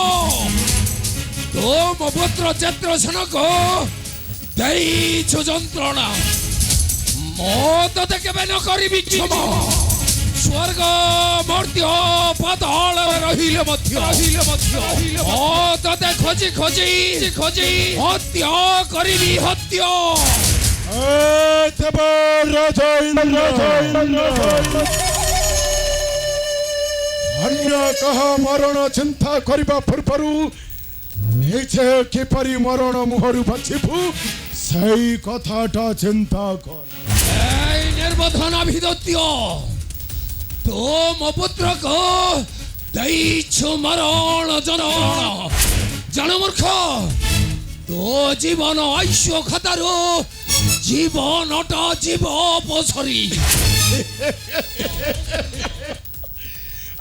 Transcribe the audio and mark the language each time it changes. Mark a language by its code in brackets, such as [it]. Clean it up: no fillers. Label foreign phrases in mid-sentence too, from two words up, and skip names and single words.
[or] ତୋମ ପୁତ୍ର ଚିତ୍ରସେନକେ ଦେଇଛୁ যন্ত্রণা। ମୁଁ ତତେ କେବେ ନ କରିବି କ୍ଷମା। ସ୍ୱର୍ଗ ମର୍ତ୍ତ୍ୟ ପାତାଳରେ ରହିଲେ ମଧ୍ୟ ମୁଁ ତତେ ଖୋଜି ହତ୍ୟା କରିବି, ହତ୍ୟା। ଅନ୍ୟ କାହା ମରଣ ଚିନ୍ତା କରିବା ପୂର୍ବରୁ ନିଜେ କିପରି ମରଣ ମୁହଁରୁ ବଞ୍ଚିବୁ ସେଇ କଥାଟା ଚିନ୍ତା କର। ଏଇ ନିର୍ବୋଧ ନାଭିଦତ୍ୟ, ତୋ ମୋ ପୁତ୍ରକୁ ଦେଇଛୁ ମରଣ ଯନ୍ତ୍ରଣା। ଜାଣ ମୂର୍ଖ, ତୋ ଜୀବନ ଆୟୁଷ ଖାତାରୁ ଜୀବନଟା ଯିବ ପସରି।